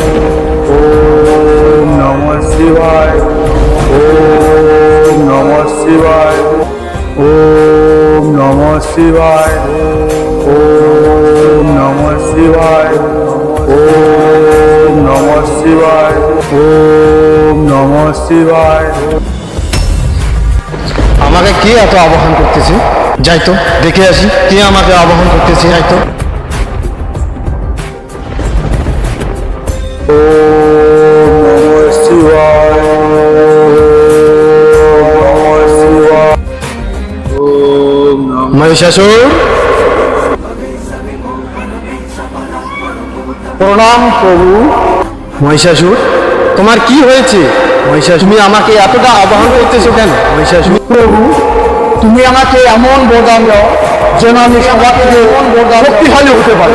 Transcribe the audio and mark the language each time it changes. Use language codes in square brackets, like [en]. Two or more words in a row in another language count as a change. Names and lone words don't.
[sa] ओम नमः शिवाय। ओम नमः शिवाय। ओम नमः शिवाय। ओम नमः शिवाय। ओम नमः शिवाय। ओम नमः शिवाय। [bn] আমাকে কে এত আবাহন করতেছে? যাই তো দেখে আসি কে আমাকে আবাহন করতেছে। যাই তো। [sa] ओम नमः शिवाय। ओम नमः शिवाय। ओम नमः। [bn] মহিষাসুর, প্রণাম প্রভু। মহিষাসুর, তোমার কি হয়েছে? মহিষাসুর, তুমি আমাকে এতটা আবাহন করতেছো কেন? মহিষাসুর, প্রভু, তুমি আমাকে এমন বরদান দাও যেন আমি সবার থেকে শক্তিশালী হতে পারি।